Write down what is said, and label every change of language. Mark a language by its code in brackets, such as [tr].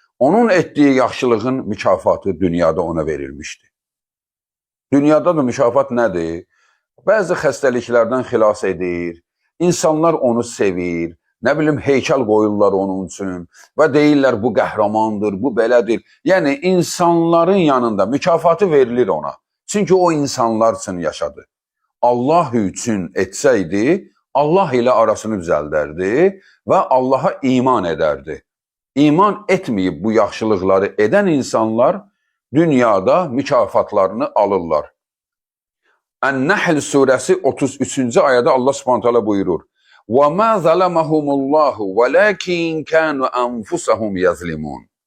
[az] Onun etdiyi yaxşılığın mükafatı dünyada ona verilmişdi. Dünyada da mükafat nədir? Bəzi xəstəliklərdən xilas edir. İnsanlar onu sevir. Nə bilim, heykəl qoyurlar onun üçün və deyirlər bu qəhrəmandır, bu belədir. Yəni, insanların yanında mükafatı verilir ona. Çünki o insanlar üçün yaşadı. Allah üçün etsəydi, Allah ilə arasını düzəldərdi və Allaha iman edərdi. İman etməyib bu yaxşılıqları edən insanlar dünyada mükafatlarını alırlar. Ən-Nəhl surəsi 33-cü ayədə Allah Subhanahu taala buyurur: [ar] وَمَا ظَلَمَهُمُ اللّٰهُ وَلَكِنْ كَانُوا أَنْفُسَهُمْ يَظْلِمُونَ.